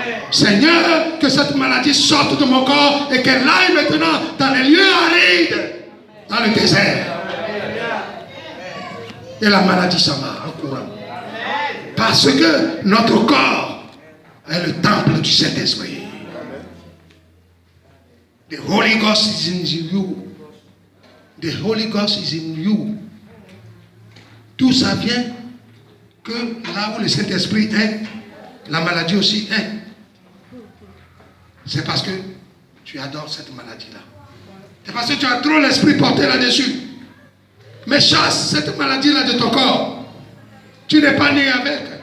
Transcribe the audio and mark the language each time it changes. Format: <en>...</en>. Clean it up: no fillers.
<fr>Seigneur, que cette maladie sorte de mon corps et qu'elle aille maintenant dans les lieux arides, dans le désert. Et la maladie s'en va en courant. Parce que notre corps est le temple du Saint-Esprit.</fr> <en>The Holy Ghost is in you. The Holy Ghost is in you.</en> <fr>Tout ça vient que là où le Saint-Esprit est, la maladie aussi est. C'est parce que tu adores cette maladie-là. C'est parce que tu as trop l'esprit porté là-dessus. Mais chasse cette maladie-là de ton corps. Tu n'es pas né avec.</fr>